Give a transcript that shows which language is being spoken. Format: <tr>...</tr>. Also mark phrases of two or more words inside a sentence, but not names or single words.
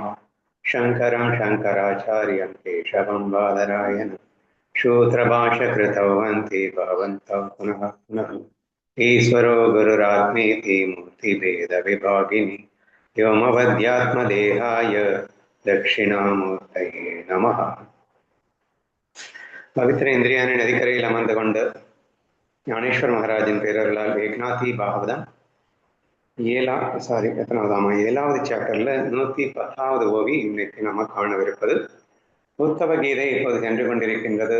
<sa>शङ्करं शङ्कराचार्यं केशवं बादरायणं शूद्रभाष्यकृतौ वन्ति भवन्तौ पुनः पुनः। ईश्वरो गुरुरात्मेति मूर्तिभेदविभागिनि व्योमवद्यात्मदेहाय दक्षिणामूर्तये नमः।</sa> <ta>பவித்திர இந்திரியான நதிக்கரையில் அமர்ந்து கொண்டு ஞானேஸ்வர் மகாராஜின் பேரர்களால் ஏக்நாதி பாகவதம் ஏழாவது சாப்டர்ல 110வது ஓவி இன்னைக்கு நம்ம காணவிருப்பது. உத்தவ கீதை இப்போது சென்று கொண்டிருக்கின்றது.</ta>